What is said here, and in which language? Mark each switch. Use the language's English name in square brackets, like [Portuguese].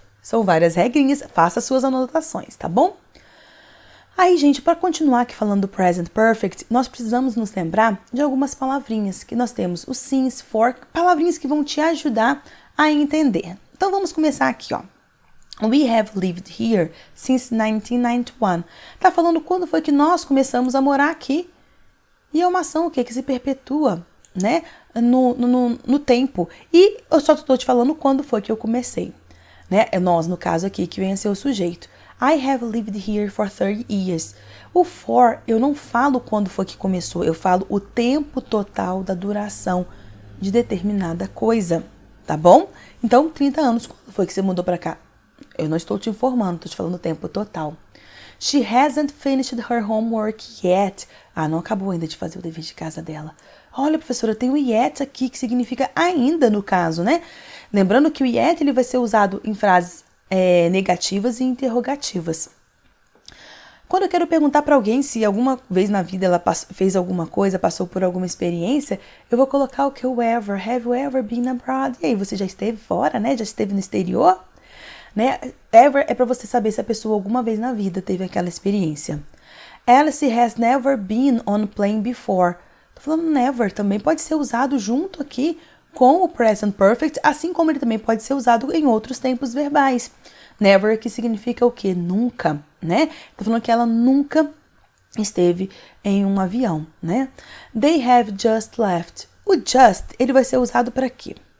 [Portuguese] São várias regrinhas, faça suas anotações, tá bom? Aí, gente, para continuar aqui falando do Present Perfect, nós precisamos nos lembrar de algumas palavrinhas, que nós temos o since, for, palavrinhas que vão te ajudar a entender. Então, vamos começar aqui, ó. [English] We have lived here since 1991. [Portuguese] Tá falando quando foi que nós começamos a morar aqui. E é uma ação o quê? Que se perpetua, né? No tempo. E eu só estou te falando quando foi que eu comecei. Né? É nós, no caso aqui, que vem a ser o sujeito. [English] I have lived here for 30 years. [Portuguese] O for, eu não falo quando foi que começou, eu falo o tempo total da duração de determinada coisa, tá bom? Então, 30 anos, quando foi que você mudou pra cá? Eu não estou te informando, estou te falando o tempo total. [English] She hasn't finished her homework yet. [Portuguese] Ah, não acabou ainda de fazer o dever de casa dela. Olha, professora, tem o yet aqui, que significa ainda no caso, né? Lembrando que o yet ele vai ser usado em frases negativas e interrogativas. Quando eu quero perguntar para alguém se alguma vez na vida ela fez alguma coisa, passou por alguma experiência, eu vou colocar o que o ever. [English] Have you ever been abroad? [Portuguese] E aí, você já esteve fora, né? Já esteve no exterior? Né? Ever é para você saber se a pessoa alguma vez na vida teve aquela experiência. [English] Alice has never been on a plane before. [Portuguese] Tô falando never, também pode ser usado junto aqui com o present perfect, assim como ele também pode ser usado em outros tempos verbais. Never, que significa o quê? Nunca, né? Tô falando que ela nunca esteve em um avião, né? [English] They have just left. [Portuguese] O just, ele vai ser usado para quê?